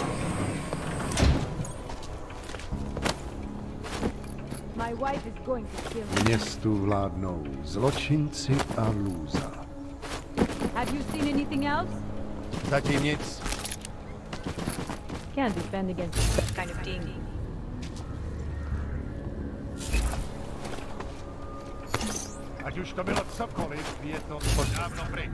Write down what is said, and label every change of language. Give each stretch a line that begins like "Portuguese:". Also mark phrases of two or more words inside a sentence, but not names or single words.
English: My wife is going to kill me.
Czech: Městu vládnou zločinci a lůza.
English: Have you seen anything else?
Czech: Zatím nic.
English: Can't defend against that kind of thing.
Czech: Ať už to bylo cokoliv, je to dávno pryč.